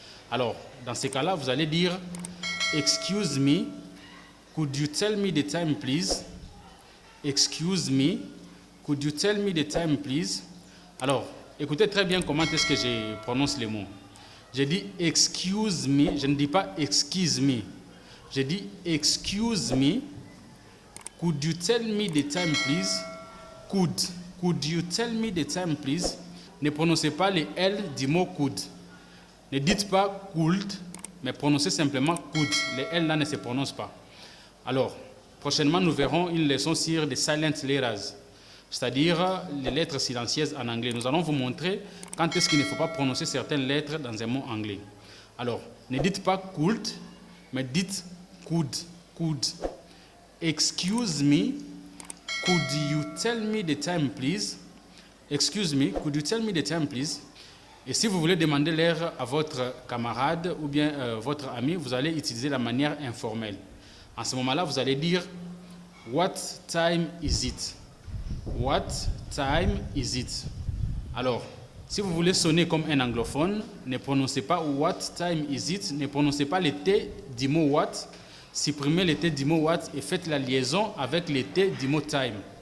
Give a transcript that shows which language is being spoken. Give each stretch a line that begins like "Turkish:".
French: Alors, dans ces cas-là, vous allez dire
English: « Excuse me, could you tell me the time please? Excuse me. Could you tell me the time, please?
French: » Alors, écoutez très bien comment est-ce que je prononce les mots. Je dis «
English: excuse me
French: », je ne dis pas « excuse me ». Je dis
English: « excuse me, could you tell me the time, please? » Could you tell me the time, please?
French: Ne prononcez pas les L du mot « could ». Ne dites pas « could », mais prononcez simplement « could ». Les L là ne se prononcent pas. Alors, prochainement, nous verrons une leçon sur les silent letters, c'est-à-dire les lettres silencieuses en anglais. Nous allons vous montrer quand est-ce qu'il ne faut pas prononcer certaines lettres dans un mot anglais. Alors, ne dites pas could, mais dites could.
English: Excuse me, could you tell me the time, please? Excuse me, could you tell me the time, please?
French: Et si vous voulez demander l'heure à votre camarade ou bien votre ami, vous allez utiliser la manière informelle. En ce moment-là, vous allez dire
English: « What time is it? » What time is it?
French: Alors, si vous voulez sonner comme un anglophone, ne prononcez pas
English: what time is it,
French: ne prononcez pas le T du mot what, supprimez le T du mot what et faites la liaison avec le T du mot time.